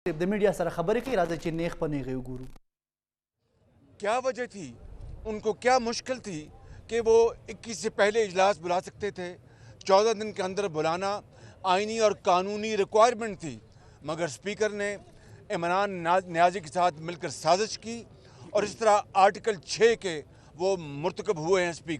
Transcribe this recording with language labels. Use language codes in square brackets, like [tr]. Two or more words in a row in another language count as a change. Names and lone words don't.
[ps] د میډیا سره خبرې کوي، راځي چې نیغ په نیغې وګورو. [ur] کیا وجہ تھی، ان کو کیا مشکل تھی کہ وہ 21 سے پہلے اجلاس بلا سکتے تھے. 14 دن کے اندر بلانا آئینی اور قانونی ریکوائرمنٹ تھی، مگر اسپیکر نے عمران نیازی کے ساتھ مل کر سازش کی اور اس طرح آرٹیکل 6 کے وہ مرتکب ہوئے ہیں اسپیکر.